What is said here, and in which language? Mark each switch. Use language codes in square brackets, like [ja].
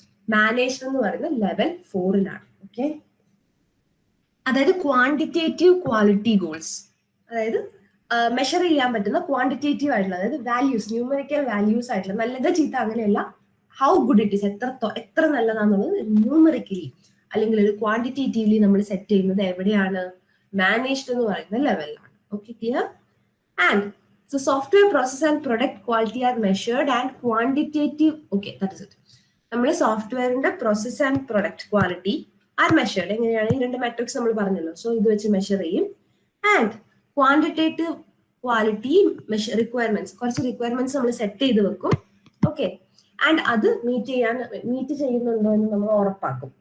[ml] Managed എന്ന് പറയുന്ന level 4-ലാണ്. Okay, അതായത് ക്വാണ്ടിറ്റേറ്റീവ് ക്വാളിറ്റി ഗോൾസ്, അതായത് മെഷർ ചെയ്യാൻ പറ്റുന്ന ക്വാണ്ടിറ്റേറ്റീവ് ആയിട്ടുള്ള, അതായത് വാല്യൂസ്, ന്യൂമറിക്കൽ വാല്യൂസ് ആയിട്ടുള്ള, നല്ലത് ചീത്ത അങ്ങനെയല്ല, [en] how good it is, [ml] എത്ര നല്ലതാണെന്നുള്ളത് ന്യൂമറിക്കലി അല്ലെങ്കിൽ ഒരു ക്വാണ്ടിറ്റേറ്റീവ്ലി നമ്മൾ സെറ്റ് ചെയ്യുന്നത് എവിടെയാണ്? മാനേജ്ഡ് എന്ന് പറയുന്ന ലെവലിലാണ്. [en] Okay, clear? And so software process and product quality are measured and quantitative. Okay, that is it. [ml] നമ്മുടെ സോഫ്റ്റ്വെയറിന്റെ [en] Process and product quality are measured. [ml] എങ്ങനെയാണ്? ഈ 2 മെട്രിക്സ് നമ്മൾ പറഞ്ഞല്ലോ, സോ ഇത് വെച്ച് മെഷർ ചെയ്യും. ആൻഡ് ക്വാണ്ടിറ്റേറ്റീവ് ക്വാളിറ്റി റിക്വയർമെന്റ്സ്, കുറച്ച് റിക്വയർമെന്റ്സ് നമ്മൾ സെറ്റ് ചെയ്ത് വെക്കും. ഓക്കെ, ആൻഡ് അത് മീറ്റ് ചെയ്യുന്നുണ്ടോ എന്ന് നമ്മൾ ഉറപ്പാക്കും.